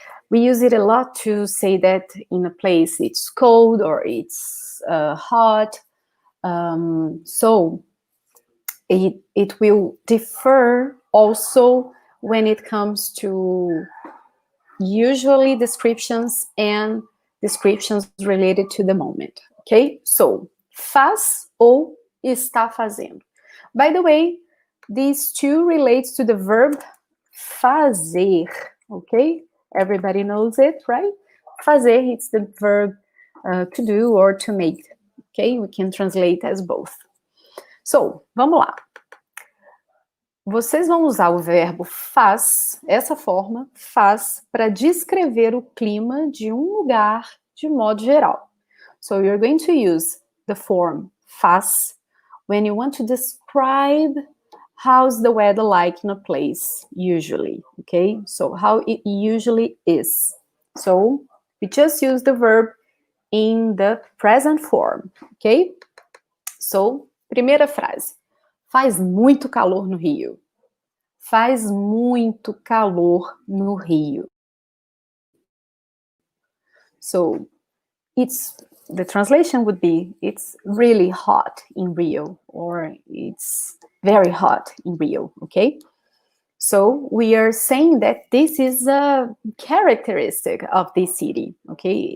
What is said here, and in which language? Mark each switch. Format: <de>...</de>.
<en>We use it a lot to say that in a place it's cold or it's hot. So it will differ also when it comes to usually descriptions and descriptions related to the moment.</en> <pt>Okay, so faz ou está fazendo.</pt> <en>By the way, these two relates to the verb fazer. Okay, everybody knows it, right? Fazer, it's the verb to do or to make. Okay, we can translate as both.</en> <pt>So, vamos lá. Vocês vão usar o verbo faz, essa forma, faz, para descrever o clima de um lugar de modo geral.</pt> <en>So, you're going to use the form faz when you want to describe how's the weather like in a place, usually, okay? So, how it usually is. So, we just use the verb in the present form, okay?</en> <pt>So, primeira frase. Faz muito calor no Rio. Faz muito calor no Rio.</pt> <en>So the translation would be, it's really hot in Rio, or it's very hot in Rio, okay? So we are saying that this is a characteristic of this city, okay?</en>